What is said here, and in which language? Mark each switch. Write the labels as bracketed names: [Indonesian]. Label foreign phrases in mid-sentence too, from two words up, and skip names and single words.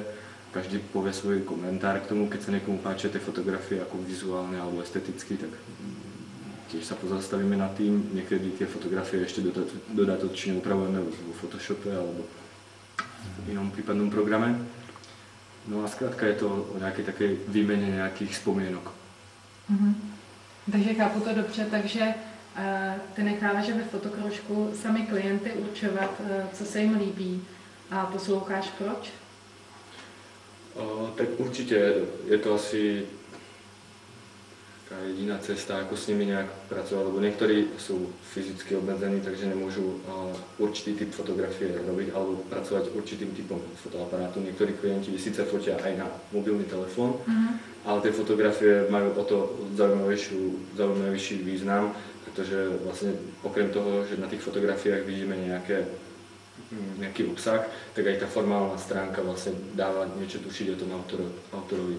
[Slovak] Každý povie svoj komentár k tomu, keď sa niekomu páčia tie fotografie ako vizuálne alebo esteticky, tak tiež sa pozastavíme nad tým. Niekedy tie fotografie ešte dodatočne upravujeme vo Photoshope alebo v inom prípadnom programe. No a zkrátka je to o nejakej takej výmene nejakých spomienok. [Czech] Takže chápu to dobře, takže ty necháváš ve fotokroužku sami klienty určovat, co se jim líbí a posloucháš proč? [Slovak] Tak určite je to asi taká jediná cesta, ako s nimi nejak pracovať, lebo niektorí sú fyzicky obmedzení, takže nemôžu určitý typ fotografie robiť alebo pracovať určitým typom fotoaparátu. Niektorí klienti síce fotia aj na mobilný telefón, ale tie fotografie majú o to zaujímavejší význam, pretože vlastne okrem toho, že na tých fotografiách vidíme nejaký obsah, tak aj tá formálna stránka vlastne dáva niečo tušiť o tom autorovi.